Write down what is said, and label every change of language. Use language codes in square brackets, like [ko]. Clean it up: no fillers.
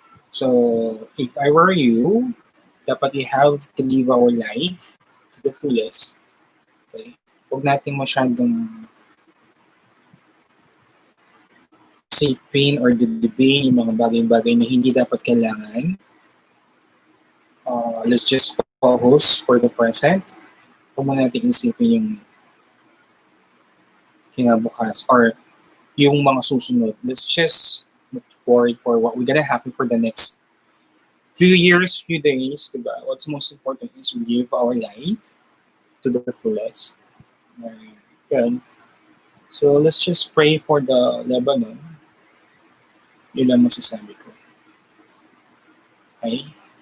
[en] So, if I were you, dapat we have to live our life to the fullest. [tl] Okay? Huwag natin masyadong isipin or dibdibin yung mga bagay-bagay na hindi dapat kailangan. [en] Let's just focus for the present. [tl] Huwag mo natin isipin yung kinabukas or yung mga susunod. [en] Let's just look forward for what we're gonna happen for the next few years, few days, diba? What's most important is we live our life to the fullest. Good. So let's just pray for the Lebanon. Yun lang masasabi ko. Okay?